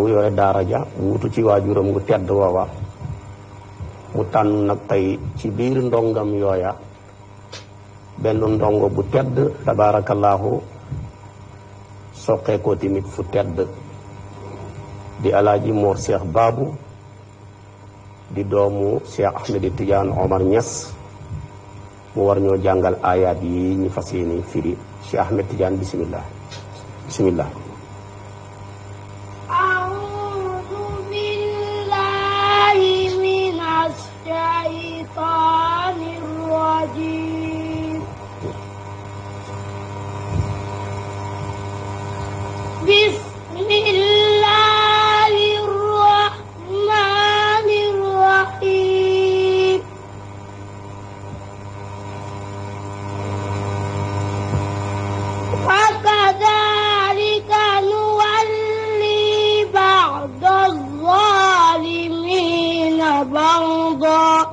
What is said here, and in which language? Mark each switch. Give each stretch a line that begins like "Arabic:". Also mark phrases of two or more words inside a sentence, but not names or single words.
Wolof: yore daara ja wuutu ci waajuram gu tedd woowa mu tànn nag tey ci biir ndongam yooya benn ndongo bu tedd tabaarakallaahu soqee ko tamit fu tedd di alaaji Mor Cheikh Babou di doomu Cheikh Ahmed Tidiane Omar Niass mu war ñoo jàngal aayaat yi ñu fas yéene firi Cheikh Ahmed Tidiane bismillah bismillah
Arabic: الشيطان الرجيم بسم الله الرحمن الرحيم وكذلك نولي بعض الظالمين بعضا